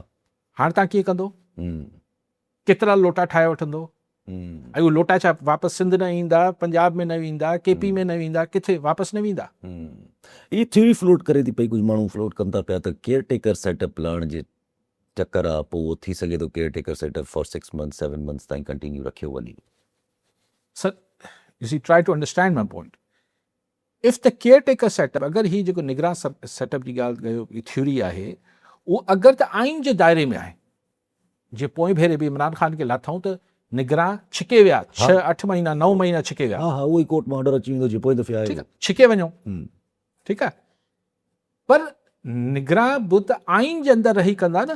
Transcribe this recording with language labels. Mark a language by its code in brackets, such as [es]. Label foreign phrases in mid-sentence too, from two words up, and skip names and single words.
[sd] हाणे तव्हां कीअं कंदो? केतिरा लोटा ठाहे वठंदो? ऐं उहे लोटा छा वापसि सिंध न ईंदा, पंजाब में न वेंदा, KP में न वेंदा, किथे वापसि न वेंदा? इहा थ्योरी फ्लोट करे थी पई, कुझु माण्हू फ्लोट कनि था पिया त [en] caretaker setup [sd] लहण जे चक्कर आहे, पोइ उहो थी सघे थो [en] caretaker setup for 6 months 7 months [sd] ताईं कंटिन्यू रखियो वञे। [en] Sir, you see try to understand my point. If the caretaker setup, [sd] अगरि ही जेको निगरान सेटअप जी ॻाल्हि कयो, ही थ्योरी आहे, उहो अगरि त आइन जे दायरे में आहे, जीअं पोइ भेरे बि इमरान ख़ान खे लाथऊं त निगरान छिके विया, 6-8 महीना 9 महीना छिके विया, हा उहो ई कोर्ट में ऑर्डर अची वेंदो जीअं पोइ दफ़े आहे। ठीकु आहे, छिके वञो, ठीकु आहे, पर निगरान बि त आइन जे अंदरि रही कंदा न।